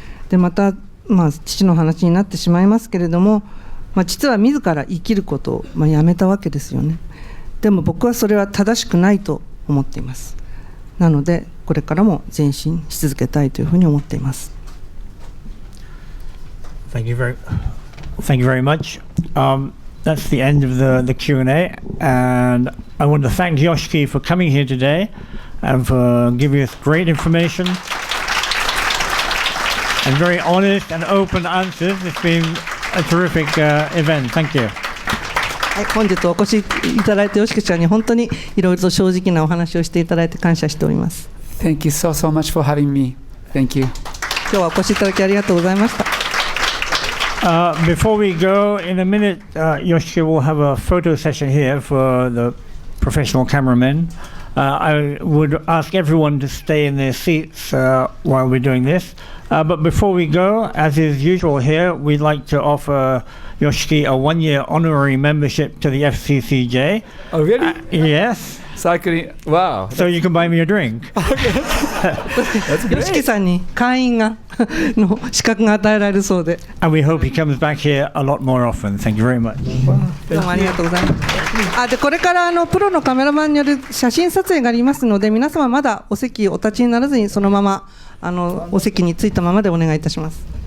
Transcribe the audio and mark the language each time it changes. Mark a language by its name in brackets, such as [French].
[Japanese] でまた、父の話になってしまいますけれども、父は自ら生きることを、やめたわけですよね。でも僕はそれは正しくないと思っています。なのでこれからも前進し続けたいというふうに思っています。 [English] Thank you very much. That's the end of the Q&A, and I want to thank Yoshiki for coming here today and for giving us great information and very honest and open answers. It's been a terrific event. Thank you. [Japanese] はい、本日お越しいただいてよしきちゃんに本当にいろいろと正直なお話をしていただいて感謝しております。 [English] Thank you so much for having me. Thank you. [Japanese] 今日はお越しいただきありがとうございました。 [English] Before we go, in a minute, Yoshiki will have a photo session here for the professional cameramen. I would ask everyone to stay in their seats while we're doing this. But before we go, as is usual here, we'd like to offer Yoshiki a one-year honorary membership to the FCCJ. Oh, really? Yes. Cycling. Wow. So you can buy me a drink. That's [Japanese] よしき [English] great. [Japanese] さんに会員がの資格が与えられるそうで、 [English] And we hope he comes back here a lot more often. Thank you very much. [Japanese] どうもありがとうございます。でこれからプロのカメラマンによる写真撮影がありますので、皆様まだお席お立ちにならずにそのままお席に着いたままでお願いいたします。